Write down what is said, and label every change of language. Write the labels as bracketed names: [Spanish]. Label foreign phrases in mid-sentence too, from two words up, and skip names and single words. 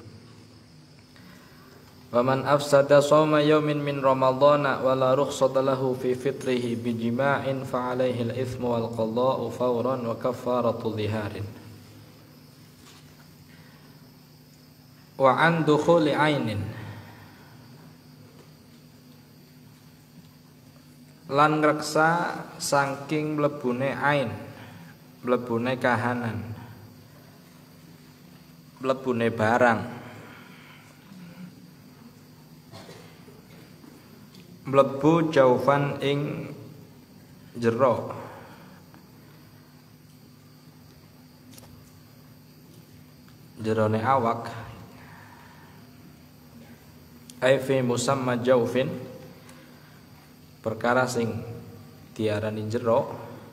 [Arabic] ومن أفسد صوم يوم من رمضان ولا رخصة له في فطره بجماع فعليه الإثم والقضاء فورا وكفارة ظهار. وعن دخول عين, [Javanese] lan ngreksa saking mlebune ain, mlebune kahanan, mlebune barang, mlebu jaufan ing jero, jerone awak, [Arabic] أي في مسمى جوف, [Javanese] perkara sing diarani jero,